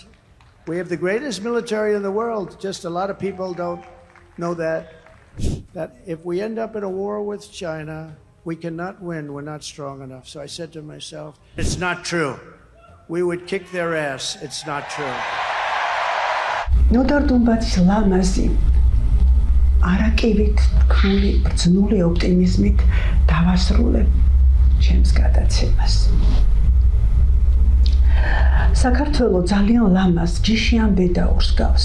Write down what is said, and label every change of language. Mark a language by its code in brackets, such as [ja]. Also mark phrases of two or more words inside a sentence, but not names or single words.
[en] We have the greatest military in the world. Just a lot of people don't know that if we end up in a war with China, we cannot win. We're not strong enough. So I said to myself, it's not true. We would kick their ass. It's not true. [ka] ნოდარ დუმბაძის ლამაზი არაკივით თქმული ბრძნული ოპტიმიზმით დავასრულებ ჩემს გადაცემას. საქართველო ძალიან ლამაზ ჯიშიან ბედაურს გავს.